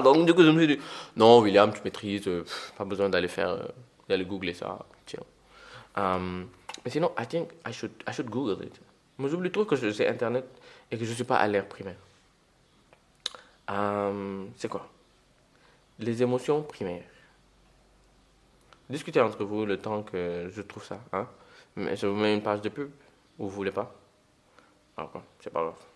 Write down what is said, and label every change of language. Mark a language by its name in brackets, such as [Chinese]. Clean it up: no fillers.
[French] Donc, du coup, je me suis dit, non, William, tu maîtrises. Pas besoin d'aller d'aller googler ça. Tiens. Mais sinon, [English] I think I should Google it. [French] Moi, j'oublie trop que j'ai Internet et que je ne suis pas à l'ère primaire. C'est quoi? Les émotions primaires. Discutez entre vous le temps que je trouve ça. Hein? Mais je vous mets une page de pub ou vous voulez pas? Alors, c'est pas grave.